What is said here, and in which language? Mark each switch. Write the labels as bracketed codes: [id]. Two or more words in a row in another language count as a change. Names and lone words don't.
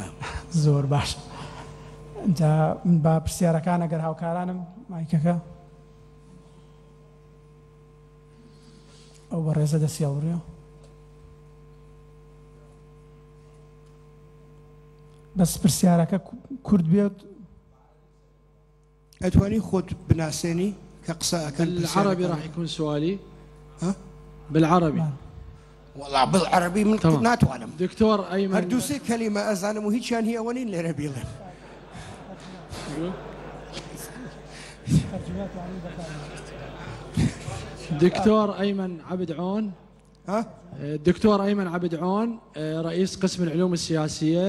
[ckb] زۆر باش جا من با پرسیارەکان ئەگەر هاوکارانم مایکەکە ئەو بە ڕێزە دەستی هەڵبڕیەوە بەس پرسیارەکە کورد بێت ئەتوانی خۆت بناسێنی کە قسە ئەکەن [ar] بالعربي راح يكون سؤالي بالعربي والله بالعربي [ckb] من ناتوانم [ar] دكتور أيمن هردوسي كلمة أزانم وهيك هي أولين لربيلن دكتور أيمن عبد عون الدكتور أيمن عبد عون رئيس قسم العلوم السياسية